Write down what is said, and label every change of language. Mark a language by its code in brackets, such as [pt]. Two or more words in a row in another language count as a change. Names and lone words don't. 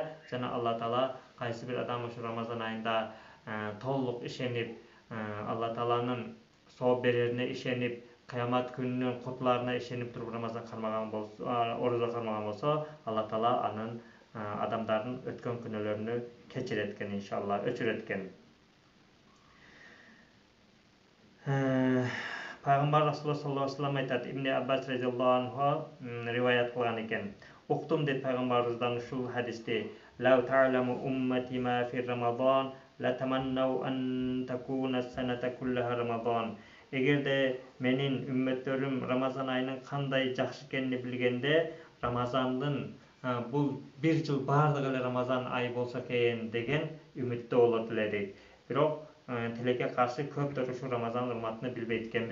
[ky] Жана Алла Таала кайсы бир адам ушу Рамазан айында толук ишенип, Алла Тааланын сооп берерине ишенип, кыямат күнүнүн кутуларына ишенип туруп Рамазан кармаган болсо, орозо кармаган болсо, Алла Таала анын адамдардын өткөн күнөөлөрүнү кечирет экен, иншалла, өчүрөт экен. Пайгамбар [ar] رسول الله صلى الله عليه وسلم [ky] айтат, Ибн Аббас [ar] رضي الله عنه [ky] риваят кылган экен. Уктум дейт пайгамбарыбыздан ушул хадисти: [ar] "لو تعلم أمتي ما في رمضان لتمنت أن تكون السنة كلها رمضان." [ky] Эгерде менин үммөттөрүм Рамазан айынын кандай жакшы экенин билгенде, Рамазандын бул бир жыл бардыгы эле Рамазан айы болсо экен деген үмүттө болот эле дейт. Бирок тилекке каршы көптөр ушул Рамазан урматыны билбейт экен.